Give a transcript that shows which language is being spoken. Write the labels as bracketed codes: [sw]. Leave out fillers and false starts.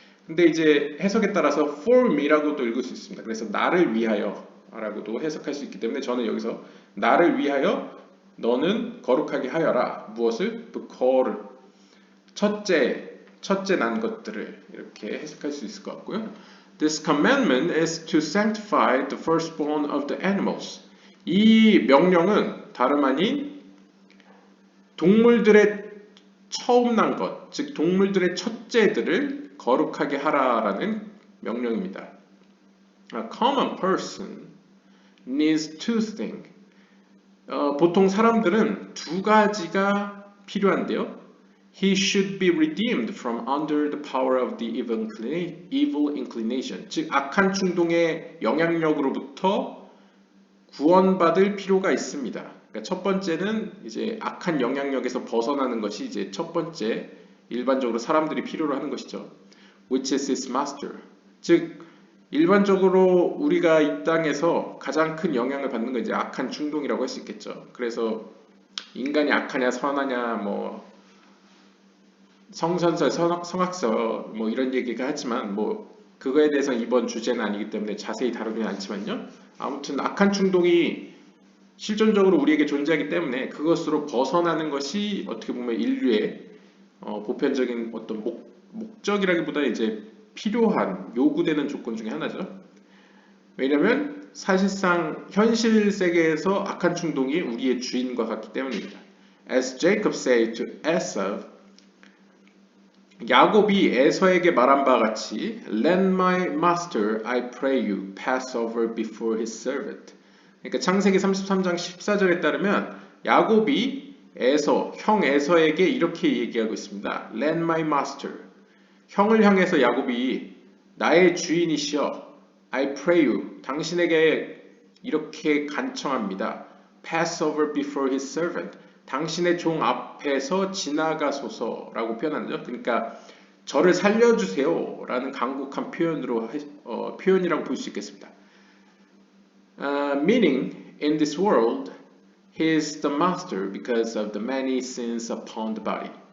[ko] 근데 이제 해석에 따라서 [en] for me [ko] 라고도 읽을 수 있습니다. 그래서 나를 위하여 라고도 해석할 수 있기 때문에 저는 여기서 나를 위하여 너는 거룩하게 하여라. 무엇을? 그거를 첫째 난 것들을 이렇게 해석할 수 있을 것 같고요. [en] This commandment is to sanctify the firstborn of the animals. [ko] 이 명령은 다름 아닌 동물들의 처음 난 것, 즉 동물들의 첫째들을 거룩하게 하라라는 명령입니다. [en] A common person needs two things. [ko] 보통 사람들은 두 가지가 필요한데요. [en] He should be redeemed from under the power of the evil inclination. [ko] 즉 악한 충동의 영향력으로부터 구원받을 필요가 있습니다. 그러니까 첫 번째는 이제 악한 영향력에서 벗어나는 것이 이제 첫 번째 일반적으로 사람들이 필요로 하는 것이죠. [en] Which is his master. [ko] 즉 일반적으로 우리가 이 땅에서 가장 큰 영향을 받는 건 이제 악한 충동이라고 할 수 있겠죠. 그래서 인간이 악하냐 선하냐 뭐 성선설, 성악설 뭐 이런 얘기가 하지만 뭐 그거에 대해서 이번 주제는 아니기 때문에 자세히 다루지는 않지만요. 아무튼 악한 충동이 실존적으로 우리에게 존재하기 때문에 그것으로 벗어나는 것이 어떻게 보면 인류의 보편적인 어떤 목적이라기보다 이제 필요한 요구되는 조건 중에 하나죠. 왜냐하면 사실상 현실 세계에서 악한 충동이 우리의 주인과 같기 때문입니다. [en] As Jacob said to Esau, [ko] 야곱이 에서에게 말한 바와 같이 [en] Let my master, I pray you, pass over before his servant. [ko] 그러니까 창세기 33장 14절에 따르면 야곱이 형 에서에게 이렇게 얘기하고 있습니다. [en] Let my master. [ko] 형을 향해서 야곱이 나의 주인이시여 [en] I pray you. [ko] 당신에게 이렇게 간청합니다. [en] Pass over before his servant. [ko] 당신의 종 앞에서 지나가소서라고 표현하죠. 그러니까 저를 살려주세요 라는 간곡한 표현이라고 볼 수 있겠습니다. [en] Meaning, in this world, he is the master because of the many sins upon the body.